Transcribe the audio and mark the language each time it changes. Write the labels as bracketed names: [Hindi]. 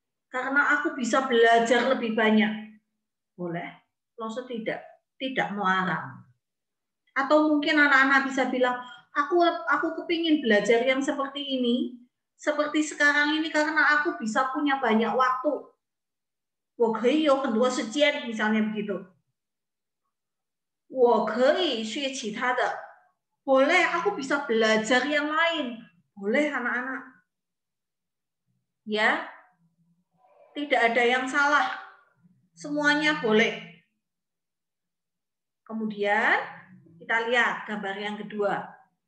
[Indonesian] Karena aku bisa belajar lebih banyak. Boleh? Loso tidak melarang. Atau mungkin anak-anak bisa bilang, aku kepingin belajar yang seperti ini, seperti sekarang ini karena aku bisa punya banyak waktu. [Chinese] 我可以有很多时间, [Indonesian] misalnya begitu. [Chinese] 我可以学其他的. [Indonesian] Boleh, aku bisa belajar yang lain. Boleh anak-anak. Ya, tidak ada yang salah. Semuanya boleh. Kemudian kita lihat gambar yang kedua.